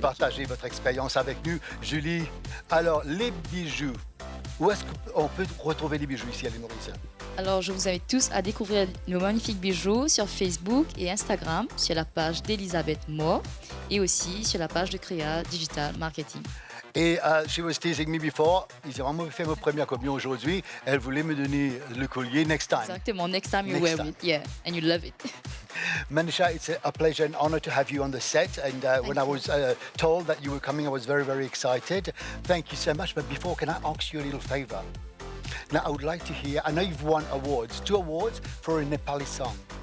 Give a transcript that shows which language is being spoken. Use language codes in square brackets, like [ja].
[fr] partager votre expérience avec nous. Julie, alors les bijoux, où est-ce qu'on peut retrouver les bijoux ici à l'île Maurice? Alors, je vous invite tous à découvrir nos magnifiques bijoux sur Facebook et Instagram, sur la page d'Elisabeth Moore et aussi sur la page de Créa Digital Marketing. Et [en] she was teasing me before. [fr] Ils ont vraiment fait ma première communion aujourd'hui. Elle voulait me donner le collier [en] next time. [fr] Exactement. [en] Next time you wear it, yeah, and you love it. Manisha, it's a pleasure and honor to have you on the set. And when I was told that you were coming, I was very, very excited. Thank you so much. But before, can I ask you a little favor? Now, I would like to hear, I know you've won awards, 2 awards for a Nepali song.